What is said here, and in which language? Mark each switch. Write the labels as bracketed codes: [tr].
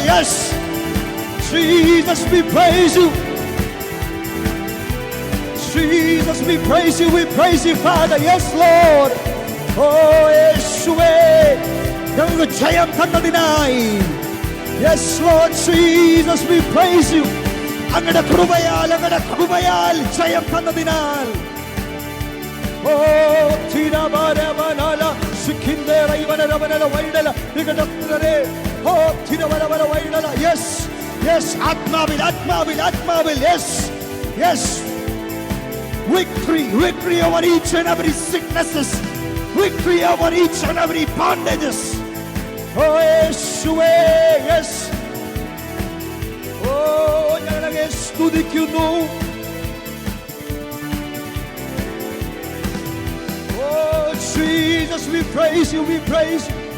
[en] Yes Jesus, we praise you. Jesus, we praise you, we praise you Father. Yes Lord. [ml] Oh യേശുവേ ഞങ്ങൾക്ക് ജയം തന്നതിനായി. [en] Yes Lord Jesus, we praise you. [ml] അങ്ങയുടെ കൃപയാൽ ജയം തന്നതിനാൽ. ഓ തിരവരവനല സിഖിന്ദേറ ഇവനരവനല വൈഡല നികടത്തരേ. ഓ തിരവരവന വൈഡല. Yes yes ആത്മാവിൽ yes yes. [en] Victory over each and every sicknesses. Victory over each and every bondages. [ml] Oh യേശുവേ. Yes. Oh ഞങ്ങളെ സ്തുതിക്കുന്നു. [en] Oh Jesus, we praise you, we praise you.